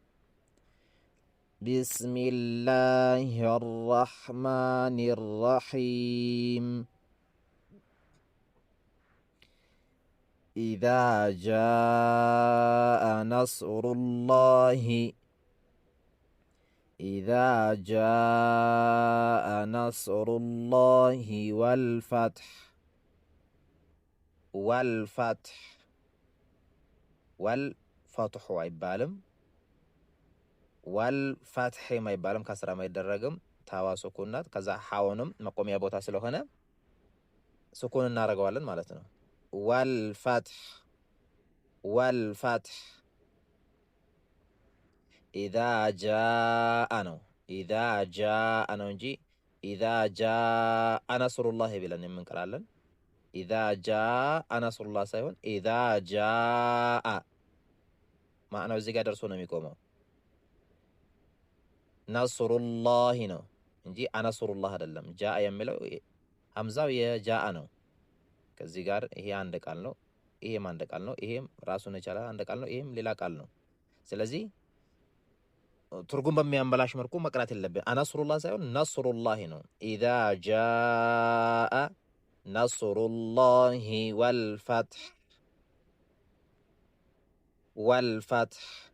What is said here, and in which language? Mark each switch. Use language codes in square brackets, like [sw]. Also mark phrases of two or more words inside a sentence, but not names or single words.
[ar] بسم الله الرحمن الرحيم إذا جاء نصر الله إذا جاء نصر الله والفتح والفتح والفتح [am] አይባልም والفتح አይባልም ከስራ ማይደረግም ታዋ ሱኩን ናት። ከዛ ሐውንም መቆሚያ ቦታ ስለሆነ ሱኩን እናደርገዋለን ማለት ነው። [ar] والفتح والفتح إذا جاء [am] ነው [ar] إذا جاء [am] ነው እንጂ [ar] إذا جاء نصر الله [am] ብለን የምንቀራለን። [ar] إذا جاء نصر الله [am] ሳይሆን [ar] إذا جاء [am] ማዕናው እዚህ ጋር ደርሶ ነው የሚቆመው። ነስሩላህ ነው እንጂ አነስሩላህ አይደለም። ጃአ የሚለው ሐምዛው የጃአ ነው። ከዚህ ጋር ይሄ አንድ ቃል ነው፣ ይሄም አንድ ቃል ነው፣ ይሄም ራሱን የቻለ አንድ ቃል ነው፣ ይሄም ሌላ ቃል ነው። ስለዚህ ትርጉም በሚያንበላሽ መልኩ መቅራት የለብን። አነስሩላህ ሳይሆን ነስሩላህ ነው። [ar] إذا جاء نصر الله والفتح والفتح